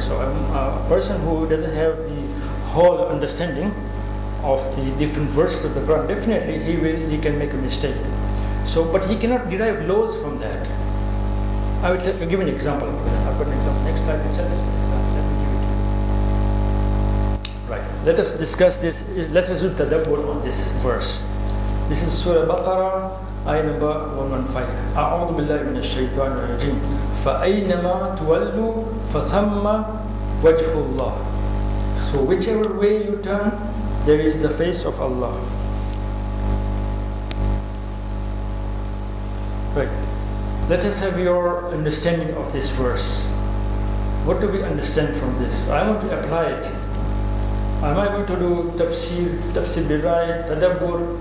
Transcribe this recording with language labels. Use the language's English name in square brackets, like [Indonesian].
[English] So a person who doesn't have the whole understanding of the different verses of the Quran, definitely he can make a mistake. So, but he cannot derive laws from that. I will give an example. I've got an example. Next slide itself is an example. Let me give it to you. Right. Let us discuss this. Let's do tadabbur on this verse. This is Surah Baqarah, ayah number 115. [Arabic] أعوذ بالله من الشيطان الرجيم. فأينما تولوا فثم وجه الله. [English] So whichever way you turn, there is the face of Allah. Right. Let us have your understanding of this verse. What do we understand from this? I want to apply it. Am I going to do tafsir birai, tadabbur?